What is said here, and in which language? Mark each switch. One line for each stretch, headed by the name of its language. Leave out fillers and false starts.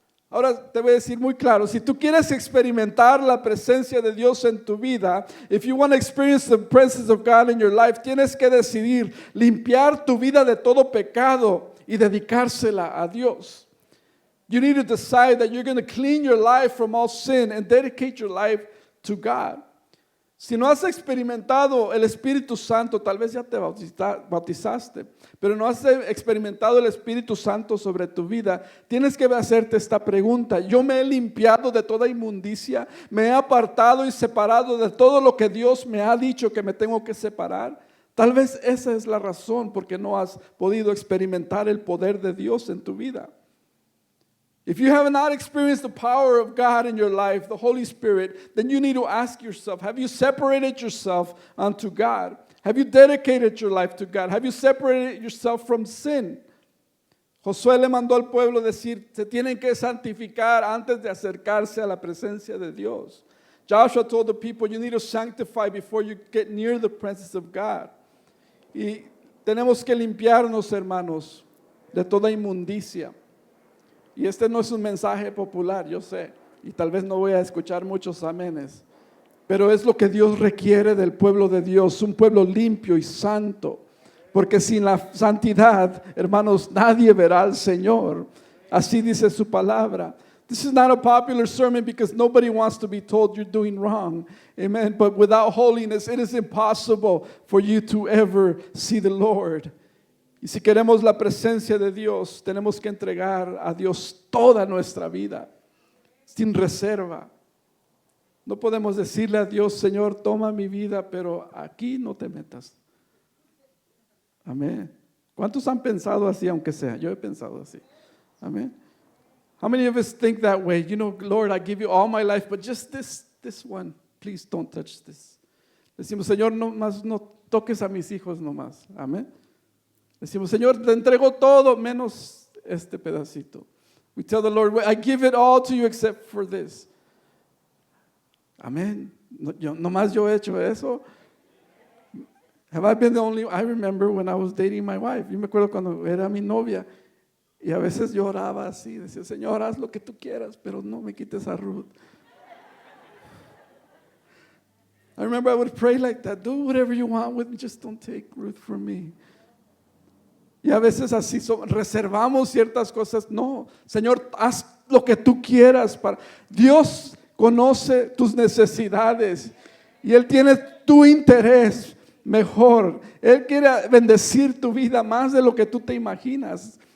Spanish: Ahora te voy a decir muy claro, si tú quieres experimentar la presencia de Dios en tu vida,
English: if you want to experience the presence of God in your life,
Spanish: tienes que decidir limpiar tu vida de todo pecado y dedicársela a Dios.
English: You need to decide that you're going to clean your life from all sin and dedicate your life to God.
Spanish: Si no has experimentado el Espíritu Santo, tal vez ya te bautizaste, pero no has experimentado el Espíritu Santo sobre tu vida, tienes que hacerte esta pregunta. Yo me he limpiado de toda inmundicia, me he apartado y separado de todo lo que Dios me ha dicho que me tengo que separar. Tal vez esa es la razón porque no has podido experimentar el poder de Dios en tu vida.
English: If you have not experienced the power of God in your life, the Holy Spirit, then you need to ask yourself, have you separated yourself unto God? Have you dedicated your life to God? Have you separated yourself from sin?
Spanish: Josué le mandó al pueblo decir, se tienen que santificar antes de acercarse a la presencia de Dios.
English: Joshua told the people, you need to sanctify before you get near the presence of God.
Spanish: Y tenemos que limpiarnos, hermanos, de toda inmundicia. Y este no es un mensaje popular, yo sé, y tal vez no voy a escuchar muchos amenes, pero es lo que Dios requiere del pueblo de Dios, un pueblo limpio y santo, porque sin la santidad, hermanos, nadie verá al Señor. Así dice su palabra.
English: This is not a popular sermon because nobody wants to be told you're doing wrong. Amen. But without holiness, it is impossible for you to ever see the Lord.
Spanish: Y si queremos la presencia de Dios, tenemos que entregar a Dios toda nuestra vida, sin reserva. No podemos decirle a Dios, Señor, toma mi vida, pero aquí no te metas. Amén. ¿Cuántos han pensado así, aunque sea? Yo he pensado así. Amén.
English: How many of us think that way? You know, Lord, I give you all my life, but just this one, please don't touch this.
Spanish: Decimos, Señor, no toques a mis hijos nomás. Amén. Decimos, Señor, te entrego todo menos este pedacito.
English: We tell the Lord, I give it all to you except for this. Amén.
Spanish: Nomás yo he hecho eso.
English: Have I been the only? I remember when I was dating my wife.
Spanish: Yo me acuerdo cuando era mi novia y a veces yo oraba así, decía, Señor, haz lo que tú quieras, pero no me quites a Ruth.
English: I remember I would pray like that. Do whatever you want with me, just don't take Ruth from me.
Spanish: Y a veces así reservamos ciertas cosas. No, Señor, haz lo que tú quieras. Dios conoce tus necesidades y Él tiene tu interés mejor. Él quiere bendecir tu vida más de lo que tú te imaginas.